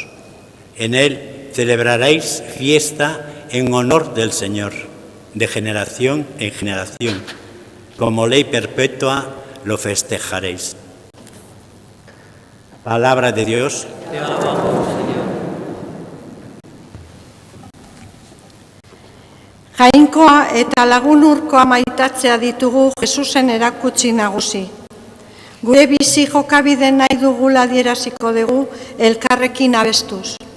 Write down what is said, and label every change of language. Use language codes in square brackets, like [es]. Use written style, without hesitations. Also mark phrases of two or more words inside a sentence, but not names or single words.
[es] En él celebraréis fiesta en honor del Señor, de generación en generación. Como ley perpetua lo festejaréis. Palabra de Dios. Te alabamos, Señor. [eu] Jainkoa eta lagun urkoa maitatzea ditugu Jesusen erakutsi nagusi. Gure bizi jokabide nahi dugula adieraziko dugu elkarrekin abestuz.